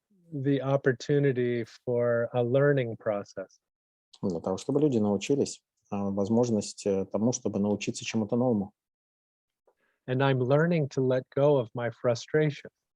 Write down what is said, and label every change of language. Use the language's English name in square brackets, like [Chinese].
[English] The opportunity for a learning process. [Russian] Для того, чтобы люди научились, возможность тому, чтобы научиться чему-то новому. [English] And I'm learning to let go of my frustration.